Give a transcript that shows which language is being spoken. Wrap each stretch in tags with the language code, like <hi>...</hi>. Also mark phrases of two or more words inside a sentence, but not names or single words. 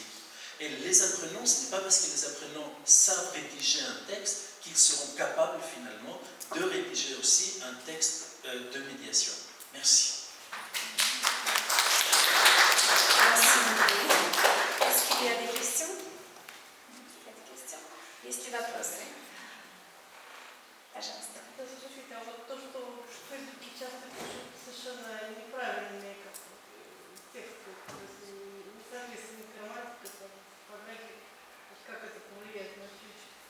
<fr>Et les apprenants, ce n'est pas parce que les apprenants savent rédiger un texte qu'ils seront capables finalement de rédiger aussi un texte de médiation. Merci. Merci beaucoup. Est-ce qu'il y a des questions?</fr> <ru>Есть ли вопросы? Пожалуйста. Слушайте, а вот то, что в Фейсбуке часто пишут совершенно неправильные тексты, то есть не соответствует грамматике, фотографии, как это повлияет на учебу?</ru>